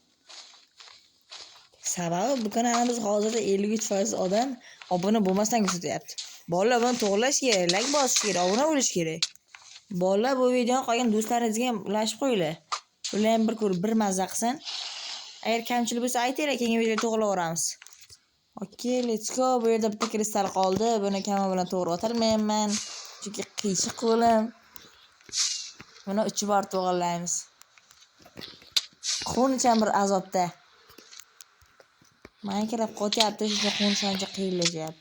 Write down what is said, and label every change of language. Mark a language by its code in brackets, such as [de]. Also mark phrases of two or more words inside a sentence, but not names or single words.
[uz] Sababi bu kanalimiz hozirda 53% odam obuna bo'lmasdan ko'rsatyapti. Bolalar, buni to'g'rilash kerak, like bosish kerak, obuna bo'lish kerak. Bolalar, bu videoni qolgan do'stlaringizga ham ulashib qo'yinglar. Ular ham bir ko'rib bir mazza qilsin. Agar kamchilik bo'lsa aytinglar, keyingi videoda to'g'rilaveramiz. [en] Okay, let's go. [uz] Bu yerda bitta kristal qoldi. Buni kamera bilan to'g'ri o'tolmayman. Chunki qiyshiq qo'lim. Buni 3 bor to'g'rilaymiz. Qo'nicham bir azobda. Minecraft qo'tyapti, shunga qo'nish ancha qiyinlashyapti.